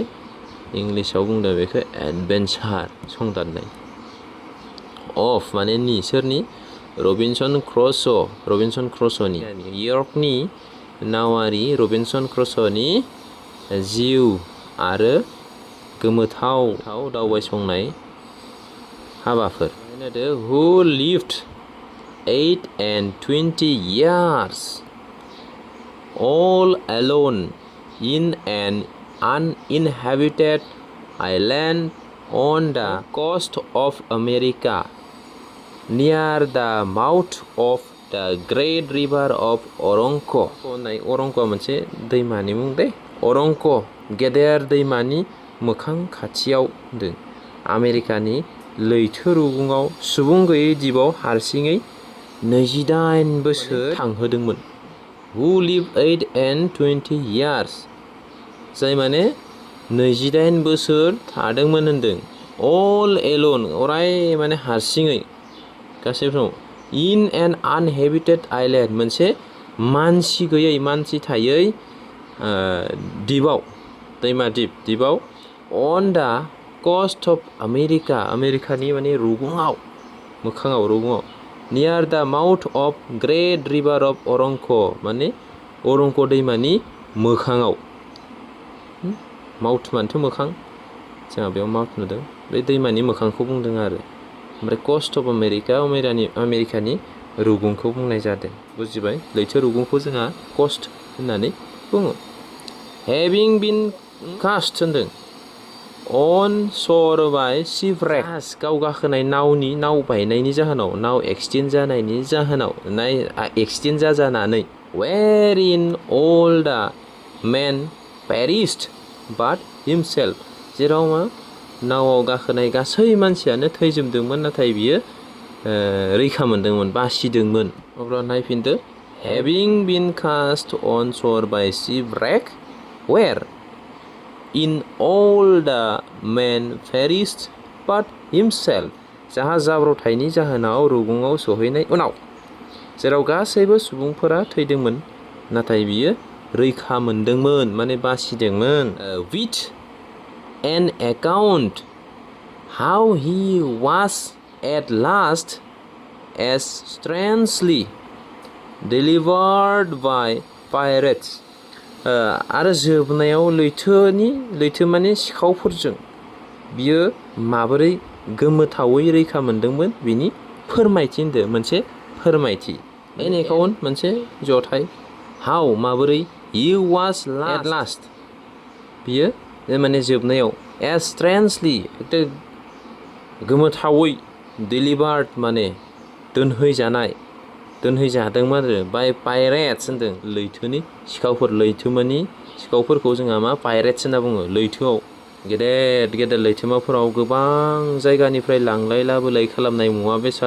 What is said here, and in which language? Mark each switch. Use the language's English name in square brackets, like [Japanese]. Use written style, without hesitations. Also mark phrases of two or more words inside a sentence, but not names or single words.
[Bodo] इंलिसाव बुंदों बेखौ एडभेन्चार संदाननाय अफ माने सोरनि रबिनसन क्रुसोनि यर्कनि नावारि रबिनसन क्रुसोनि जिउ आरो गोमोथाव दावबायसंनाय हाबाफोर [English] who lived 8 and 20 years all alone in an uninhabited island on the coast of America near the mouth of the great river of Oronco [Bodo] मोनसे दैमानि मुं दे अरंक गेदेर दैमानि मोखां खाथियाव होनदों आमेरिकानि लैथो रुगुङाव सुबुं गैयै दिपआव हारसिङै 28 बोसोर थांहोदोंमोन [English] who lived 8 and 20 years [Bodo] जाय माने 28 बोसोर थादोंमोन होनदों [English] all alone [Bodo] अराय माने हारसिङै गासैबो [English] in an uninhabited island [Bodo] मोनसे मानसि थायै दिपआव दैमा दिपआव [English] on the coast of America [Bodo] आमेरिकानि माने मोखाङाव [English] near the mouth of great river of Oronco [Bodo] माने अरंक दैमानि मोखाङाव माउथ मानोथ' मोखां जोंहा बेयाव माउथ नुदों बे दैमानि मोखांखौ बुंदों आरो ओमफ्राय [English] coast of [Bodo] आमेरिकानि रुगुंखौ बुंनाय जादों बुजिबाय लैथो रुगुंखौ जोंहा कस्ट होननानै बुङो [English] having been cast [Bodo] होनदों [English] on shore by shipwreck [Bodo] गाव गाखोनाय नाव बायनायनि जाहोनाव नाव एक्सटेन्ड जानायनि जाहोनाव एक्सटेन्ड जाजानानै [English] wherein all the men perished but himself [Bodo] जेराव नावआव गाखोनाय गासै मानसियानो थैजोबदोंमोन नाथाय बियो रैखा मोनदोंमोन बासिदोंमोन अब्ला नायफिनदो [English] having been cast on shore by shipwreck where in all the men perished but himself [Bodo] जाहाज जाब्रबथायनि जाहोनाव रुगुङाव सहैनाय उनाव जेराव गासैबो सुबुंफोरा थैदोंमोन नाथाय बियो रैखा मोनदोंमोन माने [English] बासिदोंमोन with an account how he was at last as strangely delivered by pirates [Bodo] आरो जोबनायाव लैथोमानि सिखावफोरजों बियो माबोरै गोमोथावै रैखा मोनदोंमोन बिनि फोरमायथि होनदो मोनसे फोरमायथि [English] an account [Bodo] मोनसे जथाय हाउ माबोरै [English] he was at last [Bodo] बियो माने जोबनायाव [English] as strangely [Bodo] गोमोथावै delivered माने दोनहैजादोंमोन आरो [English] by pirates [Bodo] होनदों लैथोनि सिखावफोर लैथोमानि सिखावफोरखौ जोंहा मा पाइरेट्स होनना बुङो लैथोआव गेदेर लैथोमाफोराव गोबां जायगानिफ्राय लांलाय लाबोलाय खालामनाय मुवा बेसाद